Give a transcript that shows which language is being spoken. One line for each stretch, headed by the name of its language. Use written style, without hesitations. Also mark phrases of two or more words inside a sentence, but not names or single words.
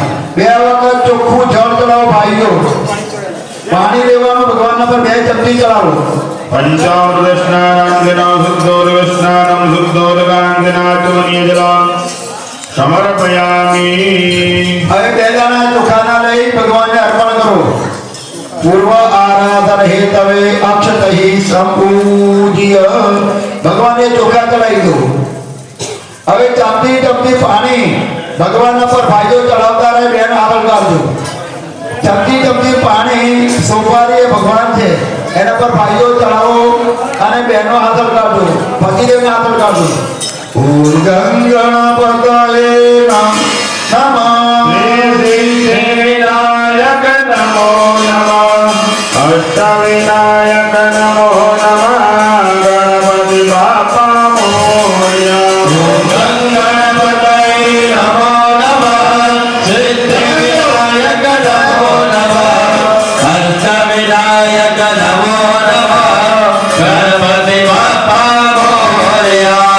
Gujarati: બે વખત ચોખ્ખું જળ ચડાવો ભાઈઓ પાણી લેવાનું ભગવાનના પર 2 ચમચી ચડાવો
Sanskrit: पंचामृत स्नानं दिनं शुद्धोदकस्नानं शुद्धोदकांगनाचमनीय जलं समर्पयामि।
Gujarati: હવે બે દાણા ચોખાના લઈ ભગવાનને અર્પણ કરો।
Sanskrit: पूर्व आराधन हेतवे अक्षतहि संपूज्य
Gujarati: ભગવાન ને ચોખા ચડાઈ દો। હવે ચમચી ચમચી પાણી ભગવાનના પર ભાઈઓ ચડાવતા રહે બેન આગળ કાઢજો ચમચી ચમચી પાણી સોપારી એ ભગવાન છે એના પર ભાઈઓ ચડાવો અને બહેનો આગળ કાઢજો પતિદેવને આગળ કાઢજો।
Sanskrit: ઓમ ગણપતયે નમઃ વિનાયક નમો નમઃ अष्टविनायक नमो नमः
Marathi: गणपति बापा मोरया।
Sanskrit: गणपतये नमो नमः सिद्धिविनायक नमो नमः अष्टविनायक नमो नमः
Marathi: गणपति बापा मोरया।